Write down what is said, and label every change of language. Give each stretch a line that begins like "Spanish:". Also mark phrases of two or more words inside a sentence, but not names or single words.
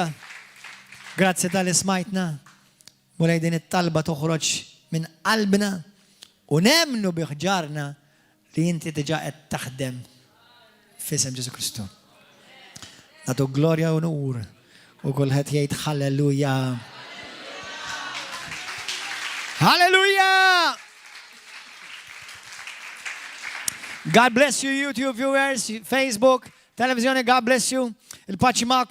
Maltese: Grazzi tal-ismajtna. Mulej din it-talba toħroġ minn qalbna u nemnu biħġarna li inti diġà qed taħdem f'isem Ġesu Kristu. Nagħtu glorja u nur u kulħadd jgħid halleluja. Halleluja!
English: God bless you, YouTube viewers, Facebook, televizjoni, God bless you.
Maltese: Il-paċi ma'kom.